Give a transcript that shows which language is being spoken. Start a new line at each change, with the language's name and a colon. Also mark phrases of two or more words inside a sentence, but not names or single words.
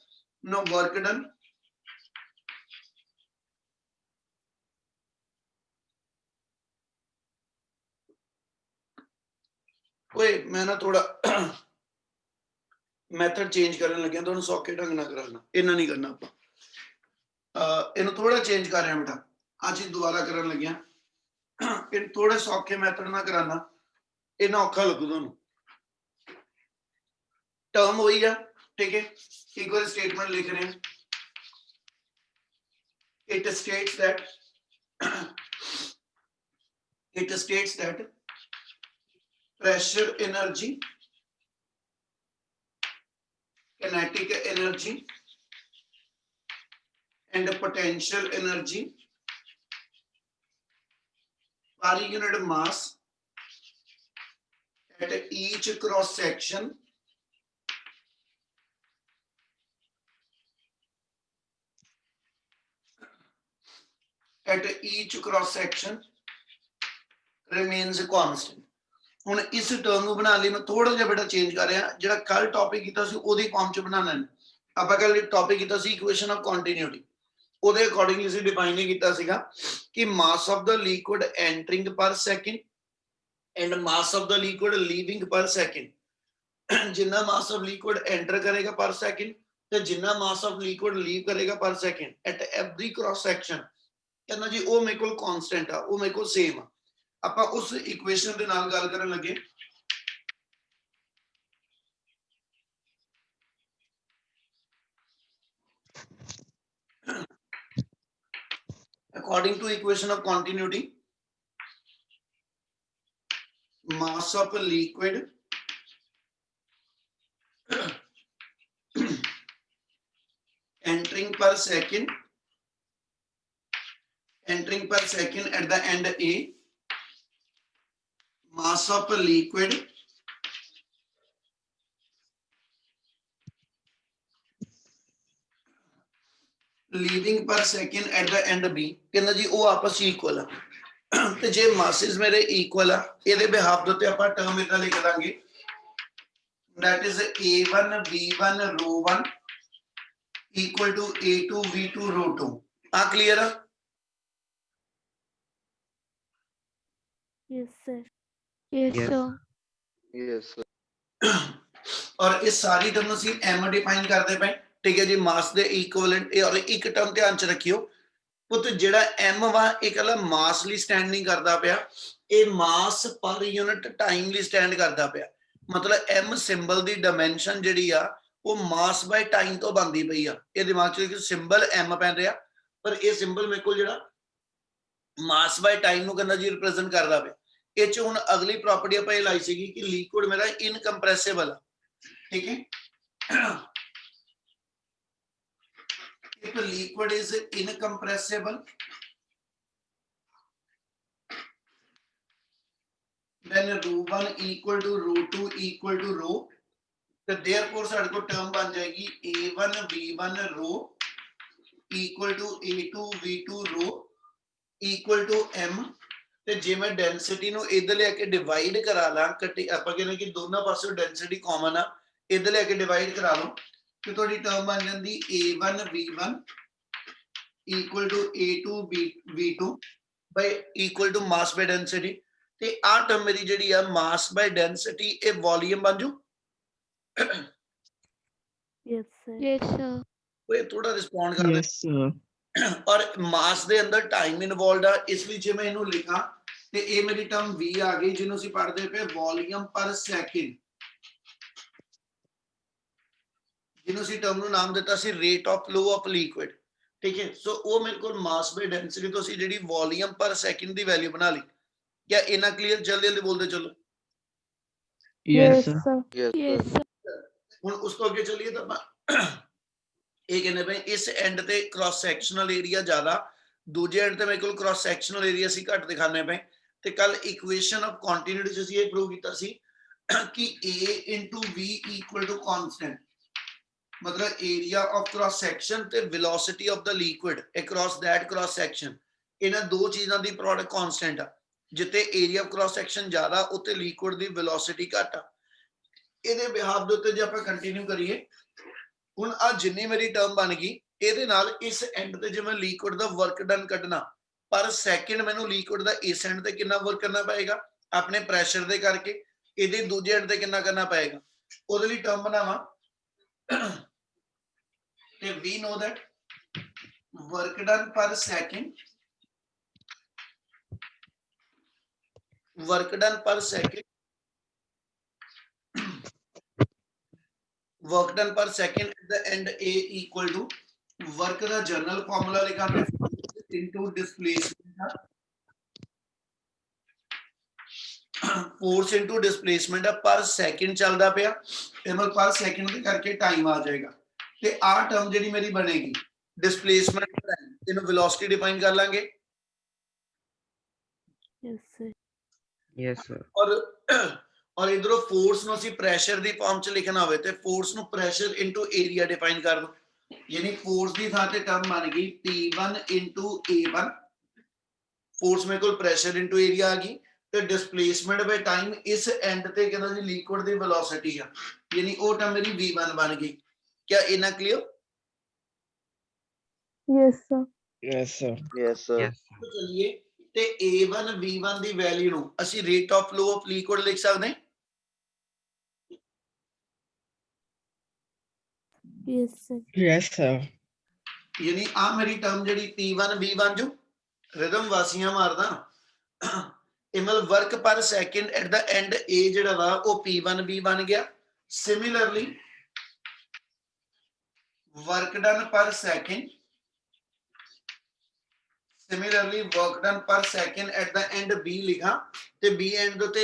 English: now work done
Punjabi: ਓਏ ਮੈਂ ਨਾ ਥੋੜਾ
English: method change
Punjabi: ਕਰਨ ਲੱਗਿਆ, ਤੁਹਾਨੂੰ ਸੌਖੇ ਢੰਗ ਨਾਲ ਕਰਾਂਗਾ, ਇਹਨਾਂ ਨਹੀਂ ਕਰਨਾ ਆਪਾਂ। ਇਹਨੂੰ ਥੋੜਾ ਚੇਂਜ ਕਰ ਰਿਹਾ ਬੇਟਾ, ਅੱਜ ਹੀ ਦੁਬਾਰਾ ਕਰਨ ਲੱਗਿਆ। ਇਹ ਥੋੜੇ ਸੌਖੇ ਮੈਥਡ ਨਾਲ ਕਰਾਣਾ, ਇਹਨਾਂ ਔਖਾ ਲੱਗੂ ਤੁਹਾਨੂੰ। ਟਰਮ ਹੋਈ ਆ, ਠੀਕ ਹੈ। ਇੱਕ ਵਾਰ ਸਟੇਟਮੈਂਟ ਲਿਖ ਰਹੇ ਹਾਂ।
English: It states that pressure energy, kinetic energy and potential energy per unit mass at each cross section remains constant।
Punjabi: ਹੁਣ ਇਸ ਟਰਮ ਨੂੰ ਬਣਾਉਣ ਲਈ ਮੈਂ ਥੋੜਾ ਜਿਹਾ ਬੇਟਾ ਚੇਂਜ ਕਰ ਰਿਹਾ। ਜਿਹੜਾ ਕੱਲ ਟੌਪਿਕ ਕੀਤਾ ਸੀ ਉਹਦੀ ਫਾਰਮ ਚ ਬਣਾਉਣਾ ਹੈ। ਆਪਾਂ ਕੱਲ ਟੌਪਿਕ ਕੀਤਾ ਸੀ
English: equation of continuity,
Punjabi: ਉਹਦੇ ਅਕੋਰਡਿੰਗਲੀ ਅਸੀਂ ਡਿਫਾਈਨ ਕੀਤਾ ਸੀਗਾ ਕਿ
English: mass of the liquid entering per second and mass of the liquid leaving per second.
Punjabi: ਜਿੰਨਾ
English: mass of liquid enter
Punjabi: ਕਰੇਗਾ
English: per second
Punjabi: ਤੇ ਜਿੰਨਾ
English: mass of liquid leave
Punjabi: ਕਰੇਗਾ
English: per second at every cross section,
Punjabi: ਕਹਿੰਦਾ ਜੀ ਉਹ ਮੇਰੇ ਕੋਲ ਕਾਂਸਟੈਂਟ ਆ, ਉਹ ਮੇਰੇ ਕੋਲ ਸੇਮ ਆ। ਆਪਾਂ ਉਸ ਇਕੁਏਸ਼ਨ ਦੇ ਨਾਲ ਗੱਲ ਕਰਨ ਲੱਗੇ।
English: According to equation of continuity, mass of a liquid entering per second at the end A, mass of a liquid leaving per second at the end B,
Punjabi: ਕਹਿੰਦਾ ਜੀ ਉਹ ਆਪਸ ਵਿੱਚ ਇਕੁਅਲ ਆ। ਤੇ ਜੇ ਮਾਸਿਸ ਮੇਰੇ ਇਕੁਅਲ ਆ, ਇਹਦੇ ਬਿਹਾਫ ਦੇ ਉੱਤੇ ਆਪਾਂ ਟਰਮ ਇਦਾਂ ਲਿਖ ਦਾਂਗੇ,
English: that is A1 V1 ρ1 equal to A2 V2 ρ2।
Punjabi: ਆ ਕਲੀਅਰ ਆ?
English: Yes, sir. Yes, Yes. sir. Yes, sir.
Punjabi: ਔਰ ਇਹ ਸਾਰੀ ਟਰਮ ਅਸੀਂ m ਡਿਫਾਈਨ ਕਰਦੇ ਪਏ, ਠੀਕ ਹੈ ਜੀ। ਮਾਸ ਦੇ ਇਕੁਇਵਲੈਂਟ। ਔਰ ਇੱਕ ਟਰਮ ਧਿਆਨ ਚ ਰੱਖਿਓ ਪੁੱਤ, ਜਿਹੜਾ m ਵਾ ਇਹ ਕੱਲਾ ਮਾਸ ਲਈ ਸਟੈਂਡ ਨਹੀਂ ਕਰਦਾ ਪਿਆ, ਇਹ
English: mass per unit time
Punjabi: ਲਈ ਸਟੈਂਡ ਕਰਦਾ ਪਿਆ। ਮਤਲਬ m ਸਿੰਬਲ ਦੀ ਡਾਈਮੈਂਸ਼ਨ ਜਿਹੜੀ ਆ ਉਹ
English: mass by time
Punjabi: ਤੋਂ ਬਣਦੀ ਪਈ ਆ। ਇਹ ਦਿਮਾਗ ਚ ਰੱਖਿਓ, ਸਿੰਬਲ m ਪੈਣ ਰਿਹਾ ਪਰ ਇਹ ਸਿੰਬਲ ਮੇਰੇ ਕੋਲ ਜਿਹੜਾ
English: mass by time
Punjabi: ਨੂੰ ਕਹਿੰਦਾ ਜੀ ਰਿਪਰੈਜ਼ੈਂਟ ਕਰਦਾ ਪਿਆ। ਇਹ ਚ ਹੁਣ ਅਗਲੀ ਪ੍ਰੋਪਰਟੀ ਆਪਾਂ ਇਹ ਲਾਈ ਸੀਗੀ ਕਿ ਲਿਕੁਇਡ ਮੇਰਾ ਇਨਕੰਪਰੈਸਿਬਲ ਆ, ਠੀਕ ਹੈ।
English: If a liquid is incompressible, then ρ1 equal to ρ2 equal to ρ,
Punjabi: ਤੇ therefore ਸਾਡੇ ਕੋਲ ਟਰਮ ਬਣ ਜਾਏਗੀ
English: A1 V1 ρ equal to A2 V2 ρ equal to m।
Punjabi: ਤੇ ਜੇ ਮੈਂ ਡੈਂਸਿਟੀ ਨੂੰ ਇੱਧਰ ਲੈ ਕੇ ਡਿਵਾਈਡ ਕਰਾ ਲਾਂ, ਆਪਾਂ ਕਹਿੰਦੇ ਕਿ ਦੋਨਾਂ ਪਾਸੇ ਡੈਂਸਿਟੀ ਕਾਮਨ ਆ, ਇੱਧਰ ਲੈ ਕੇ ਡਿਵਾਈਡ ਕਰਾ ਲਓ ਤੇ ਤੁਹਾਡੀ ਟਰਮ ਬਣ ਜਾਂਦੀ
English: A1 V1 equal to A2 V2 by equal to mass by density।
Punjabi: ਤੇ ਆ ਟਰਮ ਮੇਰੀ ਜਿਹੜੀ ਆ
English: mass by density,
Punjabi: ਇਹ ਵੋਲੀਅਮ ਬਣ ਜੂ।
English: Yes, sir. Yes, sir.
Punjabi: ਓਏ ਥੋੜਾ ਰਿਸਪੌਂਡ ਕਰ ਦੇ।
English: Yes, sir.
Punjabi: ਔਰ ਮਾਸ ਦੇ ਅੰਦਰ ਟਾਈਮ ਇਨਵੋਲਡ ਆ, ਇਸ ਲਈ ਜੇ ਮੈਂ ਇਹਨੂੰ ਲਿਖਾਂ ਤੇ ਇਹ ਮੇਰੀ ਟਰਮ V ਆ ਗਈ, ਜਿਹਨੂੰ ਅਸੀਂ ਪੜ੍ਹਦੇ ਪਏ
English: volume per second,
Punjabi: ਜਿਹਨੂੰ ਅਸੀਂ ਟਰਮ ਨੂੰ ਨਾਮ ਦਿੱਤਾ ਸੀ
English: rate of flow of liquid.
Punjabi: ਠੀਕ ਹੈ, ਸੋ ਉਹ ਮੇਰੇ ਕੋਲ
English: mass by density
Punjabi: ਤੋਂ ਅਸੀਂ ਜਿਹੜੀ
English: volume per second
Punjabi: ਦੀ ਵੈਲਿਊ ਬਣਾ ਲਈ। ਕਿਆ ਇਹਨਾਂ ਕਲੀਅਰ? ਜਲਦੀ ਜਲਦੀ ਬੋਲਦੇ ਚਲੋ।
English: Yes, sir. sir. Yes, sir.
Punjabi: ਹੁਣ ਉਸ ਤੋਂ ਅੱਗੇ ਚੱਲੀਏ ਤਾਂ ਆਪਾਂ ਇਹ ਕਹਿੰਦੇ ਪਏ ਇਸ ਐਂਡ ਤੇ
English: cross sectional area
Punjabi: ਜ਼ਿਆਦਾ, ਦੂਜੇ ਐਂਡ ਤੇ ਮੇਰੇ ਕੋਲ
English: cross sectional area
Punjabi: ਅਸੀਂ ਘੱਟ ਦਿਖਾਣੇ ਪਏ। ਤੇ ਕੱਲ
English: equation of continuity
Punjabi: ਚ ਅਸੀਂ ਇਹ ਪ੍ਰੂਵ ਕੀਤਾ ਸੀ ਕਿ
English: A into V equal to constant, मतलब area of cross section ਤੇ velocity of the liquid across that cross section,
Punjabi: ਇਹਨਾਂ ਦੋ ਚੀਜ਼ਾਂ ਦੀ ਪ੍ਰੋਡਕਟ ਕਾਂਸਟੈਂਟ ਆ। ਜਿੱਥੇ
English: area of cross section
Punjabi: ਜ਼ਿਆਦਾ ਉੱਥੇ ਲਿਕੁਇਡ ਦੀ ਵੈਲੋਸਿਟੀ ਘੱਟ ਆ। ਇਹਦੇ ਬਿਹਾਫ ਦੇ ਉੱਤੇ ਜੇ ਆਪਾਂ ਕੰਟੀਨਿਊ ਕਰੀਏ, ਹੁਣ ਆ ਜਿੰਨੀ ਮੇਰੀ ਟਰਮ ਬਣ ਗਈ ਇਹਦੇ ਨਾਲ ਇਸ ਐਂਡ ਤੇ ਜੇ ਮੈਂ ਲਿਕੁਇਡ ਦਾ
English: work done
Punjabi: ਕੱਢਣਾ
English: per second,
Punjabi: ਮੈਨੂੰ ਲਿਕੁਇਡ ਦਾ ਇਸ ਐਂਡ ਤੇ ਕਿੰਨਾ ਵਰਕ ਕਰਨਾ ਪਏਗਾ ਆਪਣੇ ਪ੍ਰੈਸ਼ਰ ਦੇ ਕਰਕੇ, ਇਹਦੇ ਦੂਜੇ ਐਂਡ ਤੇ ਕਿੰਨਾ ਕਰਨਾ ਪਏਗਾ, ਉਹਦੇ ਲਈ ਟਰਮ ਬਣਾਵਾਂ
English: ਤੇ we know that work done per second, work done per second, work done per second at the end A equal to work
Punjabi: ਦਾ ਜਨਰਲ ਫਾਰਮੂਲਾ ਲਿਖਾਂਗੇ
English: into displacement, force into displacement per second
Punjabi: ਚੱਲਦਾ ਪਿਆ ਤੇ ਮੈਂ
English: per second
Punjabi: ਦੇ ਕਰਕੇ ਟਾਈਮ ਆ ਜਾਏਗਾ। ਤੇ ਆ ਟਰਮ ਜਿਹੜੀ ਮੇਰੀ ਬਣੇਗੀ
English: displacement time,
Punjabi: ਇਹਨੂੰ ਵੈਲੋਸਿਟੀ ਡਿਫਾਈਨ ਕਰ ਲਾਂਗੇ।
English: Yes, sir. Yes, sir.
Punjabi: ਔਰ ਇਧਰੋਂ ਫੋਰਸ ਨੂੰ ਅਸੀਂ ਪ੍ਰੈਸ਼ਰ ਦੀ ਫਾਰਮ ਚ ਲਿਖਣਾ ਹੋਵੇ ਤੇ ਫੋਰਸ ਨੂੰ
English: pressure into area
Punjabi: ਡਿਫਾਈਨ ਕਰ ਦੋ, ਯਾਨੀ ਫੋਰਸ ਦੀ ਥਾਂ ਤੇ ਟਰਮ ਬਣ ਗਈ
English: P1 into A1,
Punjabi: ਫੋਰਸ ਮੇਰੇ ਕੋਲ
English: pressure into area
Punjabi: ਆ ਗਈ ਤੇ
English: displacement by time
Punjabi: ਇਸ ਐਂਡ ਤੇ ਕਹਿੰਦਾ ਜੀ ਲਿਕੁਇਡ ਦੀ ਵੈਲੋਸਿਟੀ ਆ, ਯਾਨੀ ਉਹ ਟਰਮ ਮੇਰੀ V1 ਬਣ ਗਈ। ਕਿਆ ਇਹਨਾਂ ਕਲੀਅਰ?
English: Yes, sir. Yes, sir. Yes, sir. Yes, sir.
Hindi: तो चलिए
Punjabi: ते A1 V1 ਦੀ ਵੈਲਿਊ ਨੂੰ ਅਸੀਂ
English: rate of flow of liquid
Punjabi: ਲਿਖ ਸਕਦੇ ਹਾਂ।
English: Yes, sir. Yes, sir.
Punjabi: ਯਾਨੀ ਆ ਮੇਰੀ ਟਰਮ ਜਿਹੜੀ P1 V1 ਜੋ ਰਿਦਮ ਵਾਸੀਆਂ ਮਾਰਦਾ ਇਹ ਮਤਲਬ
English: work per second at the end A
Punjabi: ਜਿਹੜਾ ਵਾ ਉਹ P1 V ਬਣ ਗਿਆ।
English: ਸਿਮਿਲਰਲੀ work done per second, similarly work done per second at the end B
Punjabi: ਲਿਖਾਂ ਤੇ
English: B end
Punjabi: ਦੇ ਉੱਤੇ